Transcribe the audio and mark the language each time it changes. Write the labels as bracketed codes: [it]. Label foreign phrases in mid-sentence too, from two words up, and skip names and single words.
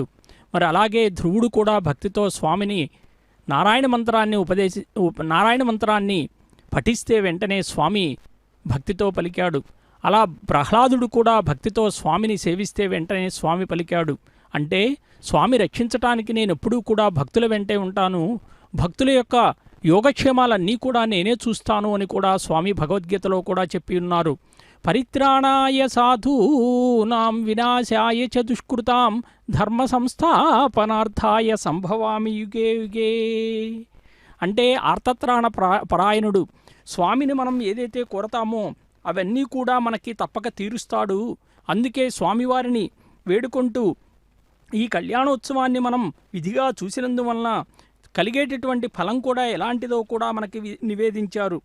[te] మరి అలాగే ధ్రువుడు కూడా భక్తితో స్వామిని నారాయణ మంత్రాన్ని పఠిస్తే వెంటనే స్వామి భక్తితో పలికాడు. అలా ప్రహ్లాదుడు కూడా భక్తితో స్వామిని సేవిస్తే వెంటనే స్వామి పలికాడు. అంటే స్వామి రక్షించటానికి నేను ఎప్పుడూ కూడా భక్తుల వెంటే ఉంటాను, భక్తుల యొక్క యోగక్షేమాలన్నీ కూడా నేనే చూస్తాను అని కూడా స్వామి భగవద్గీతలో కూడా చెప్పి ఉన్నారు. [sa] పరిత్రాణాయ సాధూనాం వినాశాయ చ దుష్కృతాం ధర్మ సంస్థాపనార్థాయ సంభవామి యుగే యుగే. [te] అంటే ఆర్తత్రాణ పరాయణుడు. స్వామిని మనం ఏదైతే కోరతామో అవన్నీ కూడా మనకి తప్పక తీరుస్తాడు. అందుకే స్వామివారిని వేడుకుంటూ ఈ కళ్యాణోత్సవాన్ని మనం విధిగా చూసినందువలన కలిగేటటువంటి ఫలం కూడా ఎలాంటిదో కూడా మనకి నివేదించారు.